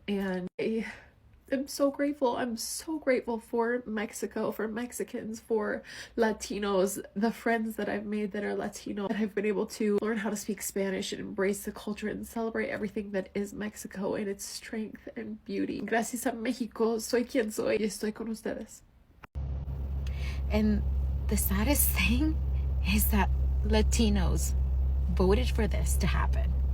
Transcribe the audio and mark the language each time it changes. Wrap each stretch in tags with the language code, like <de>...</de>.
<en>And I'm so grateful. I'm so grateful for Mexico, for Mexicans, for Latinos, the friends that I've made that are Latino, that I've been able to learn how to speak Spanish and embrace the culture and celebrate everything that is Mexico and its strength and beauty.</en> <es>Gracias a México, soy quien soy y estoy con ustedes.</es> <en>And the saddest thing is that Latinos voted for this to happen.</en>